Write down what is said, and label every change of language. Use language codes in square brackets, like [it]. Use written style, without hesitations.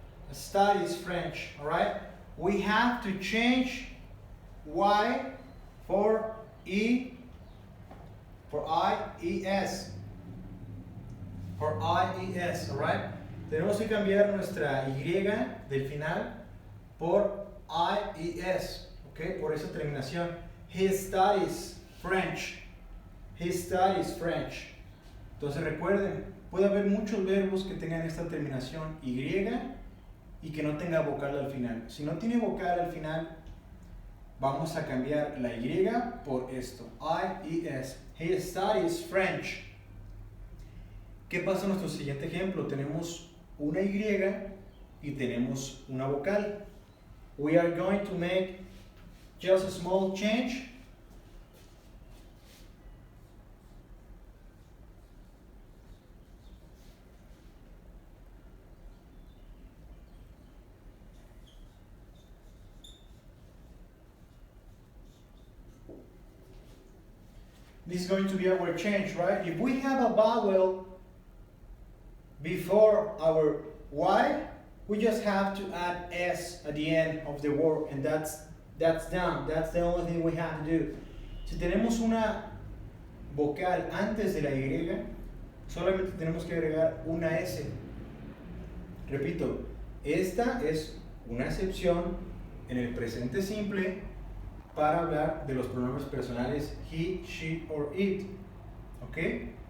[en] Studies French, alright? We have to change Y for E, for I-E-S. For I-E-S, alright? [es] Tenemos que cambiar nuestra Y del final por I-E-S, ¿ok? Por esa terminación. [en] He studies French. He studies French. [es] Entonces recuerden, puede haber muchos verbos que tengan esta terminación Y y que no tenga vocal al final. Si no tiene vocal al final, vamos a cambiar la Y por esto, I-E-S. [en] He studies French. [es] ¿Qué pasa en nuestro siguiente ejemplo? Tenemos una Y y tenemos una vocal. [en] We are going to make just a small change. This is going to be our change, right? If we have a vowel before our Y, we just have to add S at the end of the word, and that's done. That's the only thing we have to do. [es] Si tenemos una vocal antes de la Y, solamente tenemos que agregar una S. Repito, esta es una excepción en el presente simple para hablar de los pronombres personales [en] he, she or it. [es] ¿Ok?